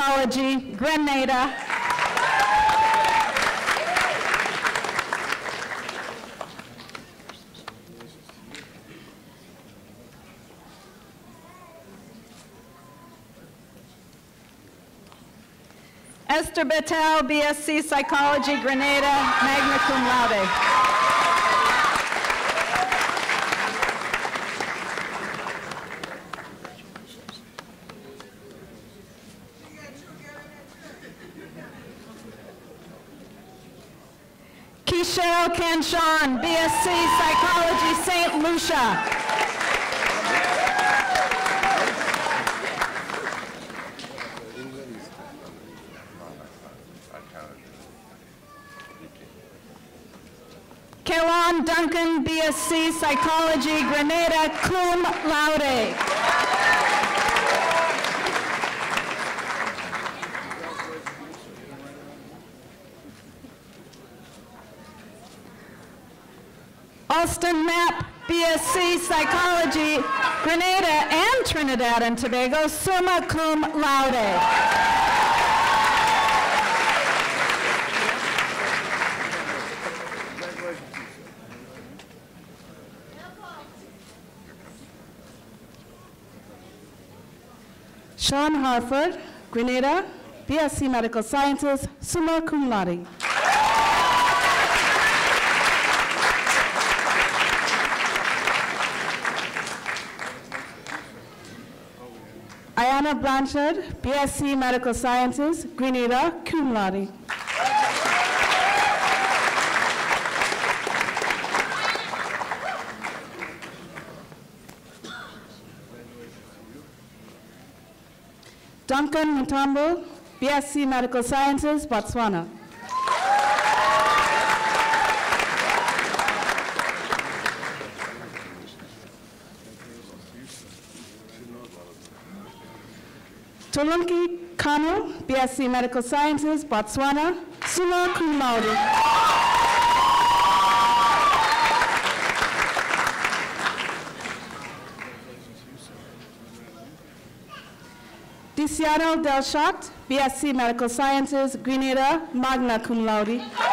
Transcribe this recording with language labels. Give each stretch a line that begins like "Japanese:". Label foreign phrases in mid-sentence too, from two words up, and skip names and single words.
English: Psychology, Grenada. Esther Bettel, BSc Psychology,
Latin: Grenada, magna cum laude.
English: Keishel Canchon, BSc Psychology, St. Lucia. Kelon Duncan, BSc Psychology,
Latin: Grenada, cum laude.
English: Austin Knapp, BSc Psychology, Grenada and Trinidad and Tobago,
Latin: summa cum laude.
English: Sean Harford, Grenada, BSc Medical Sciences,
Latin: summa cum laude.
English: Ayana Blanchard, BSc Medical Sciences, Grenada,
Latin: cum laude.
English: Duncan Mutombo, BSc Medical Sciences, Botswana. Tolunki Kanu, BSc Medical Sciences, Botswana,
Latin: summa cum laude.
English: Diciano Del Shot, BSc Medical Sciences,
Latin: Grenada, magna cum laude.